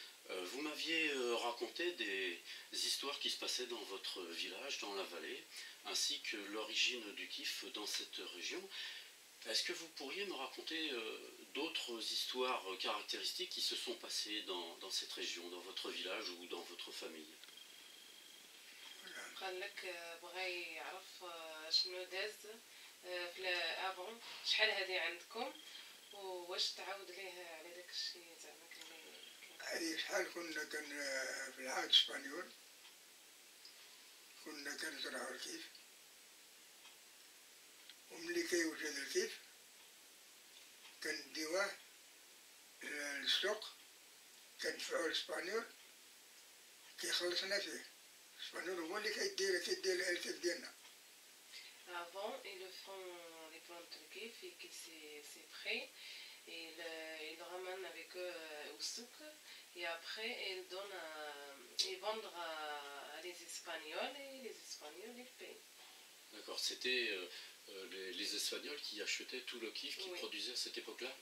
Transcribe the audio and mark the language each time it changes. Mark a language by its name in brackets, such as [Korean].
[French] Vous m'aviez raconté des histoires qui se passaient dans votre village, dans la vallée, ainsi que l'origine du kiff dans cette région. Est-ce que vous pourriez me raconter d'autres histoires caractéristiques qui se sont passées dans cette région, dans votre village ou dans votre famille? [Arabic] قال لك بغى يعرف شنو داز في افون شحال هذه عندكم وواش تعاود ليه على داك الشيء زعما هذه شحال كنا في العهد الاسبانيول كنا كنزرعوا الكيف وملي كيوجد الكيف كنديوه للسوق كندفعوه للاسبانيول كيخلصنا فيه. الاسبانيول هو اللي كيدير الكيف ديالنا. [French] Avant, ils le font les plantes de kiff et que c'est prêt. Et ils le ramènent avec eux au souk. Et après, ils vendent à les Espagnols et les Espagnols ils payent. D'accord, c'était les Espagnols qui achetaient tout le kiff qu'ils produisaient à cette époque-là?